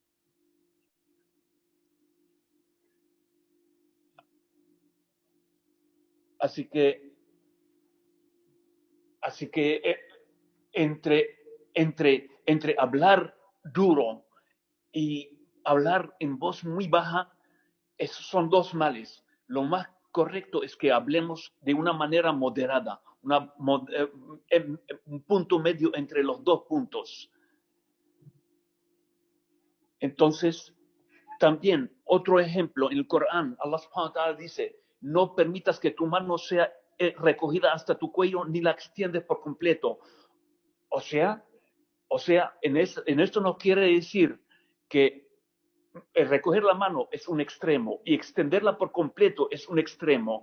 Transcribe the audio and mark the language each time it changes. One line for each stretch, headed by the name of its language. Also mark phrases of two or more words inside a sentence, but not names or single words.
Spanish: Así que entre hablar duro y hablar en voz muy baja, esos son dos males. Lo más correcto es que hablemos de una manera moderada, un punto medio entre los dos puntos. Entonces, también otro ejemplo en el Corán,
Arabic: الله سبحانه وتعالى
Spanish: dice: no permitas que tu mano sea recogida hasta tu cuello ni la extiendes por completo. O sea, en esto no quiere decir que recoger la mano es un extremo y extenderla por completo es un extremo.